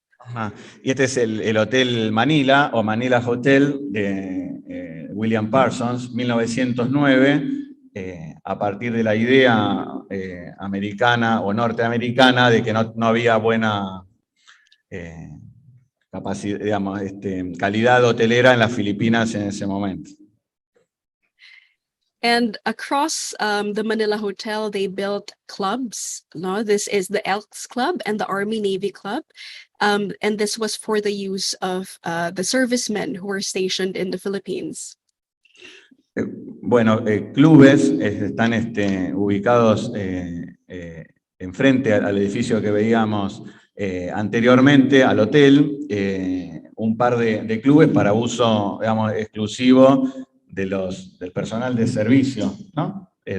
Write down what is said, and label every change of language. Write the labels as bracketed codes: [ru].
[es] Ajá. Y este es el Hotel Manila o Manila Hotel de William Parsons, 1909, a partir de la idea americana o norteamericana de que no había buena capacidad, digamos, calidad hotelera en las Filipinas en ese momento. [en] And across the Manila Hotel, they built clubs. No, this is the Elks Club and the Army Navy Club. And this was for the use of the servicemen who were stationed in the Philippines. [es] Bueno, clubes están ubicados enfrente al edificio que veíamos anteriormente, al hotel, un par de clubes para uso, digamos, exclusivo del personal de servicio, ¿no?